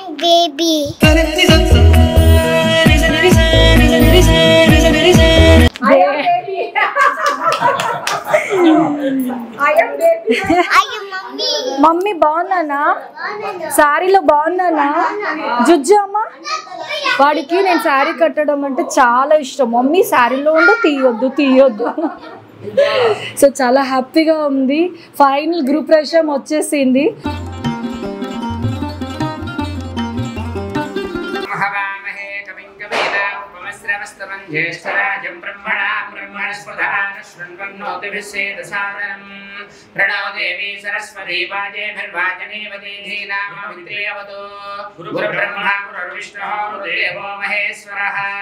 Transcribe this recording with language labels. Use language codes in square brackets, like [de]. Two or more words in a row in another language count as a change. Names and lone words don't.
[te] మమ్మీ బాగున్నానా? శారీలో బాగున్నానా? జుజ్జు అమ్మ. వాడికి నేను శారీ కట్టడం అంటే చాలా ఇష్టం. మమ్మీ శారీలో ఉండు, తీయొద్దు. సో చాలా హ్యాపీగా ఉంది. [en] final group [te] ప్రవేశం వచ్చేసింది. [sa] प्रणव देवी सरस्वती वाजेभिर्वाचनीवती धीनामवित्रेवतु गुरुब्रह्मा गुरुर्विष्णुः गुरुदेवो महेश्वरः।